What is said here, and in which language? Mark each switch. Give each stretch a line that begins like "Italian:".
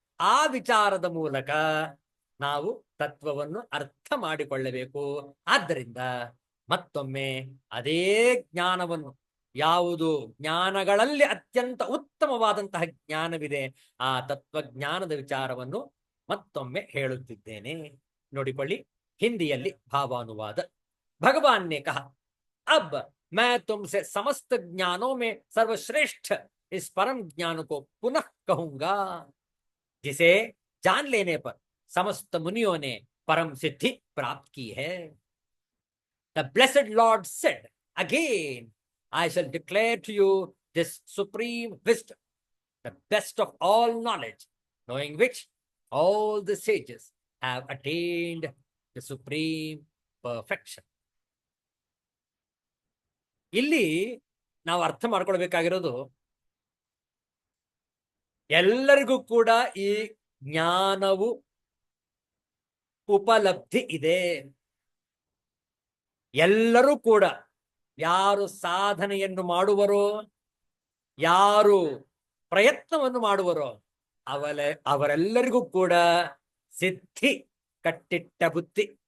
Kannada: ಆ ವಿಚಾರದ ಮೂಲಕ ನಾವು ತತ್ವವನ್ನು ಅರ್ಥ ಮಾಡಿಕೊಳ್ಳಬೇಕು. ಆದ್ದರಿಂದ ಮತ್ತೊಮ್ಮೆ ಅದೇ ಜ್ಞಾನವನ್ನು, ಯಾವುದು ಜ್ಞಾನಗಳಲ್ಲಿ ಅತ್ಯಂತ ಉತ್ತಮವಾದಂತಹ ಜ್ಞಾನವಿದೆ, ಆ ತತ್ವಜ್ಞಾನದ ವಿಚಾರವನ್ನು ಮತ್ತೊಮ್ಮೆ ಹೇಳುತ್ತಿದ್ದೇನೆ. ನೋಡಿಕೊಳ್ಳಿ, ಹಿಂದಿಯಲ್ಲಿ ಭಾವಾನುವಾದ.
Hindi: ಭಗವಾನ್ ನೇ ಕಹಾ, ಅಬ್ मैं तुमसे समस्त ज्ञानों में सर्वश्रेष्ठ इस परम ज्ञान को पुनः कहूंगा, जिसे जान लेने पर समस्त मुनियों ने परम सिद्धि प्राप्त की है.
English: The blessed Lord said again, I shall declare to you this supreme wisdom, the best of all knowledge, knowing which all the sages have attained the supreme perfection.
Kannada: ಇಲ್ಲಿ ನಾವು ಅರ್ಥ ಮಾಡ್ಕೊಳ್ಬೇಕಾಗಿರೋದು, ಎಲ್ಲರಿಗೂ ಕೂಡ ಈ ಜ್ಞಾನವು ಉಪಲಬ್ಧಿ ಇದೆ. ಎಲ್ಲರೂ ಕೂಡ ಯಾರು ಸಾಧನೆಯನ್ನು ಮಾಡುವರೋ, ಯಾರು ಪ್ರಯತ್ನವನ್ನು ಮಾಡುವರೋ ಅವರೆಲ್ಲರಿಗೂ ಕೂಡ ಸಿದ್ಧಿ ಕಟ್ಟಿಟ್ಟ ಬುದ್ಧಿ.